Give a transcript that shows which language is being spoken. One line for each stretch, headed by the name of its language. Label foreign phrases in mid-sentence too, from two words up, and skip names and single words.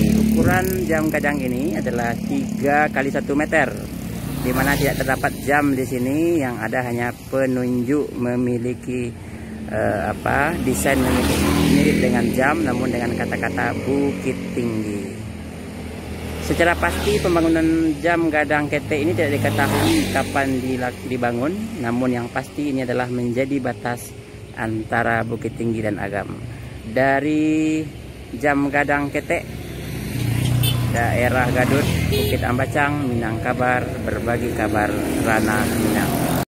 Indonesian: Ukuran jam gadang ini adalah 3 x 1 meter, di mana tidak terdapat jam di sini, yang ada hanya penunjuk memiliki desain mirip dengan jam, namun dengan kata-kata Bukit Tinggi. Secara pasti pembangunan jam gadang kete ini tidak diketahui kapan dibangun, namun yang pasti ini adalah menjadi batas antara Bukit Tinggi dan Agam. Dari jam gadang kete, daerah Gadut, Bukit Ambacang, Minangkabar, berbagi kabar Ranah Minang.